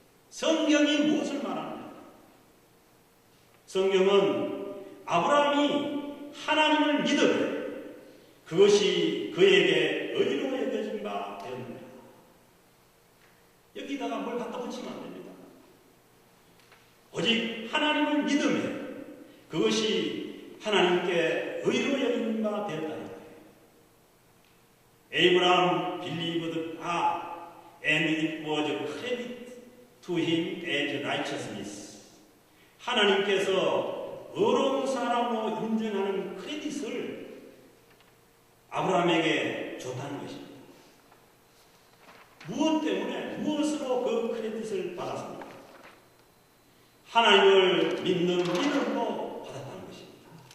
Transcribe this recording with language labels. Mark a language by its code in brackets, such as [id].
[ko] 성경이 무엇을 말하느냐? 성경은 아브라함이 하나님을 믿으되 그것이 그에게 의로 여겨진 바 되었느냐? 여기다가 뭘 갖다 붙이면 안 됩니다. 오직 하나님을 믿으며 그것이 하나님께 의로 여긴 바 되었다. [en] Abraham believed God and it was credited to him as righteousness. [ko] 하나님께서 의로운 사람으로 인정하는 크레딧을 아브라함에게 줬다는 것입니다. 무엇 때문에, 무엇으로 그 크레딧을 받았습니까? 하나님을 믿는 믿음으로 받았다는 것입니다.